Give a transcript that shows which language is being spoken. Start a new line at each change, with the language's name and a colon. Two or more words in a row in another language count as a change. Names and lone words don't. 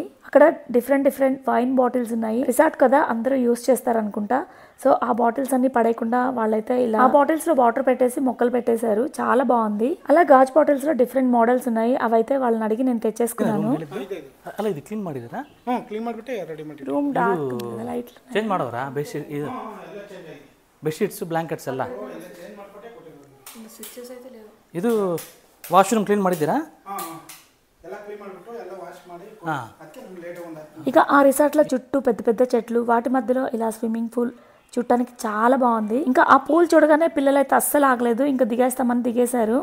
Telugu: అక్కడ
English: different wine bottles
Telugu: ఉన్నాయి. రిసార్ట్ కదా అందరూ యూస్ చేస్తారు అనుకుంటా. సో ఆ బాటిల్స్ అన్ని పడేయకుండా వాళ్ళైతే ఇలా ఆ బాటిల్స్ లో వాటర్ పెట్టేసి మొక్కలు పెట్టేశారు. చాలా బాగుంది. అలా గాజు బాటిల్స్ లో
English: different models
Telugu: ఉన్నాయి. అవైతే వాళ్ళని అడిగి నేను తెచ్చేసుకున్నాను.
English: room dark light
Kannada: ಚೇಂಜ್ ಮಾಡೋರಾ
English: bedsheets blankets
Kannada: ಎಲ್ಲ ಇದು
English: washroom clean
Kannada: ಮಾಡಿದ್ದೀರಾ?
Telugu: ఇక ఆ రిసార్ట్ లో చుట్టూ పెద్ద పెద్ద చెట్లు, వాటి మధ్యలో ఇలా
English: swimming pool
Telugu: చూడటానికి చాలా బాగుంది. ఇంకా ఆ పూల్ చూడగానే పిల్లలు అయితే అస్సలు ఆగలేదు, ఇంకా దిగేస్తామని దిగేశారు.